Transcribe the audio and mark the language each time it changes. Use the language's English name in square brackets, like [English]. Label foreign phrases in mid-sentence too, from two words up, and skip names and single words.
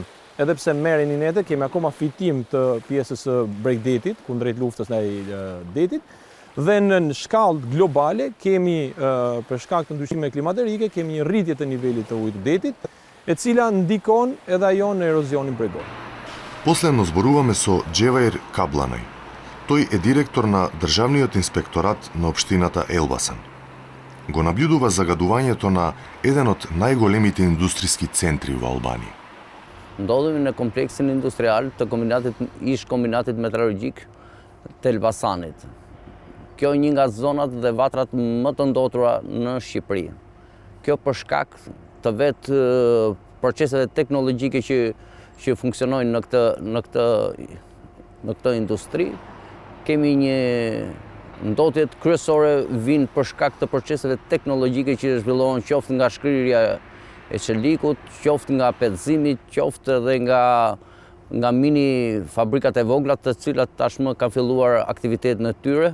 [Albanian] Edhe pse merren inete, kemi akoma fitim të pjesës së bregdetit, kundrejt luftës ndaj detit. Dhe në shkallë globale kemi për shkak të ndryshimeve klimaterike kemi një rritje të nivelit të ujit të detit e cila ndikon edhe ajo në erozionin bregor. [Macedonian] Последно зборуваме со Джеваир Кабланај. Тој е директор на Државниот инспекторат на општината Елбасан. Го наблюдува загадувањето на еден од најголемите индустријски центри во Албанија. [Albanian] Ndodhemi në kompleksin industrial të ish kombinatit metalurgjik të Elbasanit. Kjo një nga zonat dhe vatrat më të ndotura në Shqipëri. Kjo për shkak të vetë proceseve teknologjike që funksionojnë në këtë industri, kemi një ndotjet kryesore vinë për shkak të proceseve teknologjike që zhvillohen qoftë nga shkrirja e qelikut, qoftë nga petëzimi, qoftë edhe nga mini fabrikat e vogla të cilat tashmë ka filluar aktivitetin e tyre.